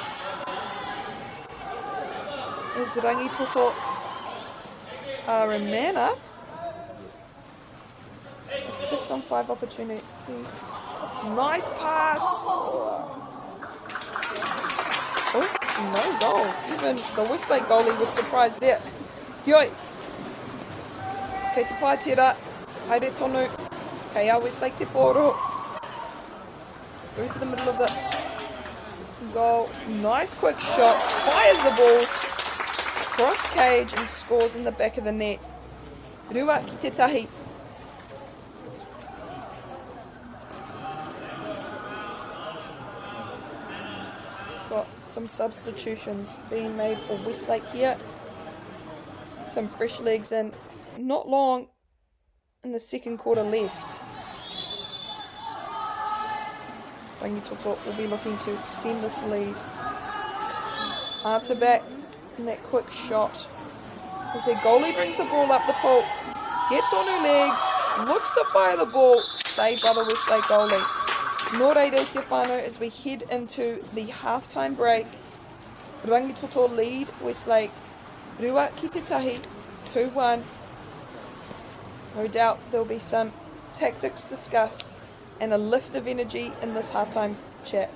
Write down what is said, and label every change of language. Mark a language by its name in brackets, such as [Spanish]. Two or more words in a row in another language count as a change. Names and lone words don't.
[English] As Rangitoto are a man up. A 6-on-5 opportunity. Nice pass. Oh, no goal. Even the Westlake goalie was surprised there. Yoi. [Māori] Kei te pai tira. Haere tonu. Kei a Westlake te poro. [English] Through to the middle of the goal. Nice quick shot. Fires the ball. Cross cage and scores in the back of the net. [Māori] Rua ki te tahi. [English] We've got some substitutions being made for Westlake here. Some fresh legs and not long in the second quarter left. Rangitoto will be looking to extend this lead. After back in that quick shot. As their goalie brings the ball up the pool. Gets on her legs. Looks to fire the ball. Saved by the Westlake goalie. [Māori] Nō reira te whānau [English] as we head into the halftime break. Rangitoto lead Westlake. [Māori] Rua ki te tahi. [English] 2-1. No doubt there'll be some tactics discussed and a lift of energy in this halftime chat.